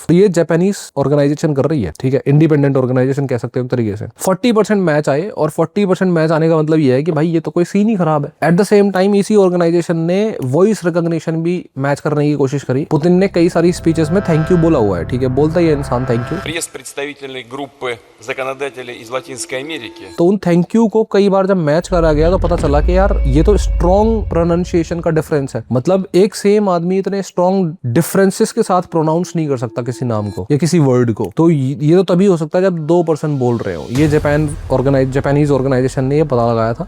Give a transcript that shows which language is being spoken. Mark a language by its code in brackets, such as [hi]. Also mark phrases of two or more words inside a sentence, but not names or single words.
[hi] तो ये [en] Japanese organisation [hi] कर रही है, ठीक है, [en] independent organisation [hi] कह सकते हो एक तरीके से। 40% मैच आए, और 40% मैच आने का मतलब ये है कि भाई ये तो कोई सीन ही खराब है। [en] at the same time [hi] इसी ऑर्गेनाइजेशन ने [en] voice recognition [hi] भी मैच करने की कोशिश करी। पुतिन ने कई सारी स्पीचेस में [en] thank you [hi] बोला हुआ है, ठीक है, बोलता ही है इंसान [en] thank you. [ru] Приезд представителей группы законодателей из Латинской Америки. [hi] तो उन [en] thank you [hi] को कई बार जब मैच करा गया तो पता चला कि यार ये तो [en] strong pronunciation [hi] का डिफरेंस है। मतलब एक सेम आदमी इतने [en] strong differences [hi] के साथ प्रोनाउंस नहीं कर सकता किसी नाम को या किसी वर्ड को। तो ये तो तभी हो सकता है जब 2 पर्सन बोल रहे हो। ये [en] Japanese organisation [hi] ने ये पता लगाया था।